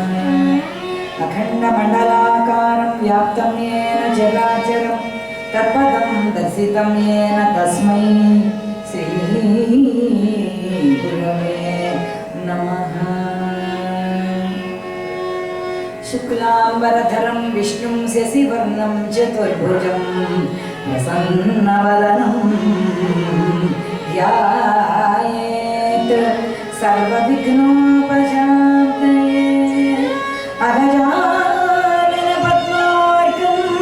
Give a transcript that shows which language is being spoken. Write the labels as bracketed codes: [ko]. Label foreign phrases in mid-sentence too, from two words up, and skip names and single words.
[sa] अखण्डमण्डलाकारं व्याप्तं येन चराचरं तत्पदं दर्शितं येन तस्मै श्री गुरवे नमः। శుక్లాంబరధరం విష్ణుం శశివర్ణం చతుర్భుజం ప్రసన్నవదనం ధ్యాయేత్ సర్వవిఘ్నోపశాంతయే అగజానన పద్మార్కం